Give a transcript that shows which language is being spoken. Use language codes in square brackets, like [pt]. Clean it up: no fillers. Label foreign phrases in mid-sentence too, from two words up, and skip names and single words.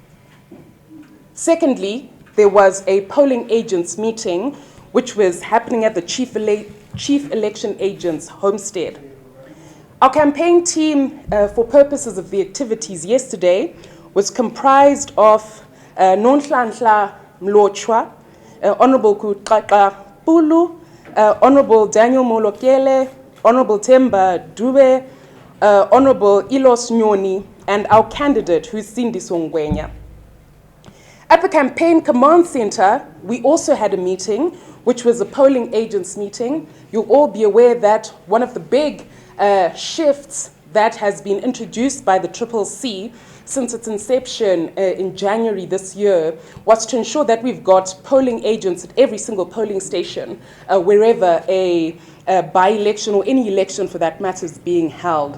[en] Secondly, there was a polling agents meeting, which was happening at the Chief Election Agent's homestead. Our campaign team, for purposes of the activities yesterday, was comprised of Nonhlanhla Mlotshwa, Honorable Kuqaqa Pulu, Honorable Daniel Molokele, Honorable Temba Dube, Honorable Ilos Nyoni, and our candidate, who's Sindiso Ngwenya. At the campaign command center, we also had a meeting, which was a polling agents meeting. You'll all be aware that one of the big shifts that has been introduced by the Triple C since its inception in January this year was to ensure that we've got polling agents at every single polling station wherever a by-election or any election for that matter is being held.